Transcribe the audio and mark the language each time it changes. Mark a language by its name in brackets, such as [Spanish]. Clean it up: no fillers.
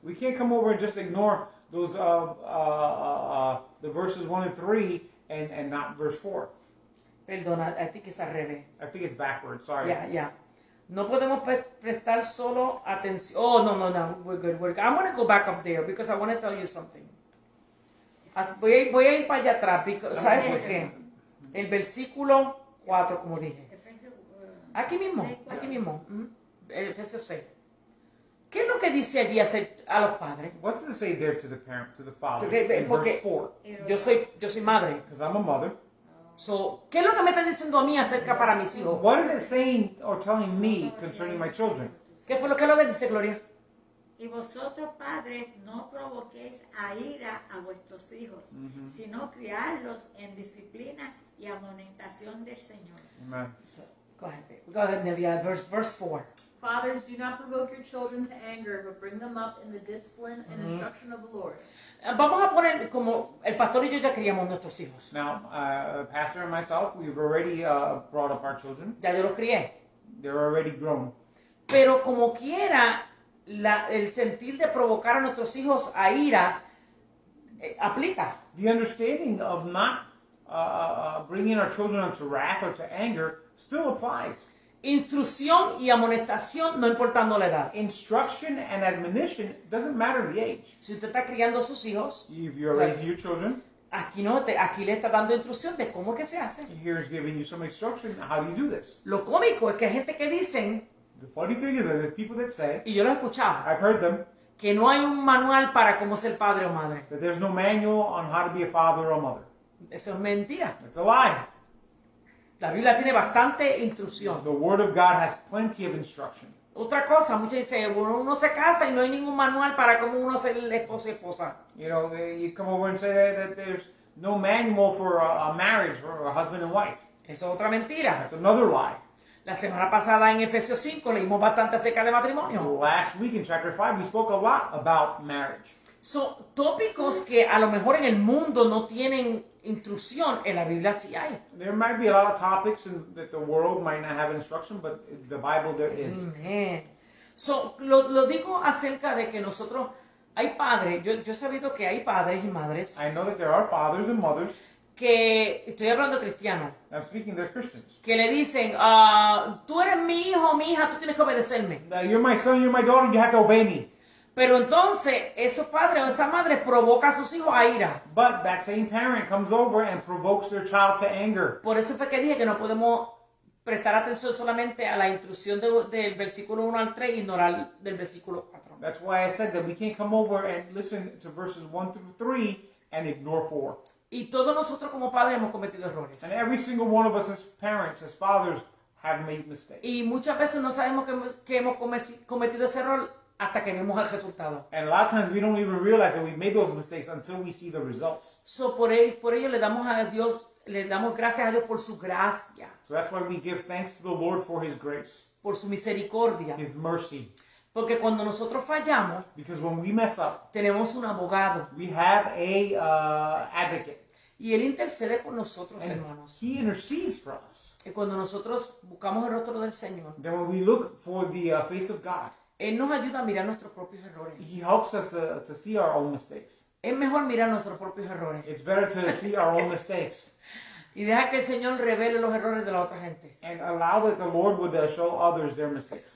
[English] We can't come over and just ignore those the verses 1 and 3 and not verse 4. [Spanish] Perdona, [English] I think it's [Spanish] al revés. [English] I think it's backwards. Sorry. [Spanish] Ya. No podemos prestar solo atención. [English] Oh, no. We're good. I'm going to go back up there because I want to tell you something. [Spanish] Voy a ir para allá atrás. ¿Sabes por qué? El versículo 4, como dije. Efesios, Aquí mismo. 6:4. El Efesios 6. ¿Qué es lo que dice allí a los padres? [English] What does it say there to the parent, to the father? [Spanish] Porque- [English] In [Spanish] porque- [English] verse 4. [Spanish] Yo soy madre. [English] Because I'm a mother. [Spanish] So, ¿qué es lo que me está diciendo a mí acerca para mis hijos? [English] What is it saying or telling me concerning my children? [Spanish] ¿Qué fue lo que dice Gloria? Y vosotros, padres, no provoquéis a ira a vuestros hijos, sino criarlos en disciplina y amonestación del Señor. [English] Amen. So, go ahead, Nevia. Verse 4. Fathers, do not provoke your children to anger, but bring them up in the discipline and instruction of the Lord. [Spanish] Vamos a poner como el pastor y yo ya criamos nuestros hijos. [English] Now, Pastor and myself, we've already brought up our children. [Spanish] Ya yo los crié. [English] They're already grown. [Spanish] Pero como quiera, el sentir de provocar a nuestros hijos a ira aplica. [English] The understanding of not bringing our children unto wrath or to anger still applies. [Spanish] Instrucción y amonestación no importando la edad. [English] Instruction and admonition doesn't matter the age. [Spanish] Si usted está criando a sus hijos, [English] If you're raising your children, [Spanish] aquí le está dando instrucción de cómo que se hace. [English] here's giving you some instruction. How do you do this? [Spanish] Lo cómico es que hay gente que dicen, [English] The funny thing is that there's people that say, [Spanish] y yo lo he escuchado, [English] I've heard them, [Spanish] que no hay un manual para cómo ser padre o madre. [English] that there's no manual on how to be a father or a mother. [Spanish] Eso es mentira. [English] It's a lie. [Spanish] La Biblia tiene bastante instrucción. [English] The Word of God has plenty of instruction. [Spanish] Otra cosa, muchos dicen, bueno, uno se casa y no hay ningún manual para cómo uno ser esposo y esposa. [English] You know, you come over and say that there's no manual for a marriage for a husband and wife. [Spanish] Eso es otra mentira. [English] That's another lie. [Spanish] La semana pasada en Efesios 5 leímos bastante acerca de matrimonio. [English] Last week in chapter 5, we spoke a lot about marriage. [Spanish] Son tópicos que a lo mejor en el mundo no tienen instrucción, en la Biblia sí hay. [English] There might be a lot of topics that the world might not have instruction, but in the Bible there is. [Spanish] Amén. So, lo digo acerca de que nosotros, hay padres, yo he sabido que hay padres y madres [English] I know that there are fathers and mothers, [Spanish] que, estoy hablando cristiano, [English] I'm speaking, they're Christians. [Spanish] que le dicen, tú eres mi hijo, mi hija, tú tienes que obedecerme. [English] You're my son, you're my daughter, you have to obey me. [Spanish] Pero entonces, esos padres o esa madre provoca a sus hijos a ira. [English] But that same parent comes over and provokes their child to anger. [Spanish] Por eso fue que dije que no podemos prestar atención solamente a la instrucción del versículo 1 al 3 e ignorar del versículo 4. [English] That's why I said that we can't come over and listen to verses 1 through 3 and ignore 4. [Spanish] Y todos nosotros como padres hemos cometido errores. [English] And every single one of us as parents, as fathers, have made mistakes. [Spanish] Y muchas veces no sabemos que hemos cometido ese error hasta que vemos el resultado. [English] And a lot of times we don't even realize that we made those mistakes until we see the results. [Spanish] So, por ello le damos gracias a Dios por su gracia, [English] So that's why we give thanks to the Lord for His grace, [Spanish] por su misericordia. [English] His mercy. [Spanish] Porque cuando nosotros fallamos, [English] Because when we mess up, [Spanish] tenemos un abogado. [English] we have a advocate. [Spanish] Y Él intercede por nosotros, [English] And [Spanish] hermanos. [English] He intercedes for us. [Spanish] Y cuando nosotros buscamos el rostro del Señor, [English] Then when we look for the face of God, [Spanish] Él nos ayuda a mirar nuestros propios errores. [English] He helps us to see our own mistakes. [Spanish] Es mejor mirar nuestros propios errores [English] It's better to see our own mistakes [Spanish] y dejar que el Señor revele los errores de la otra gente. [English] and allow that the Lord would show others their mistakes.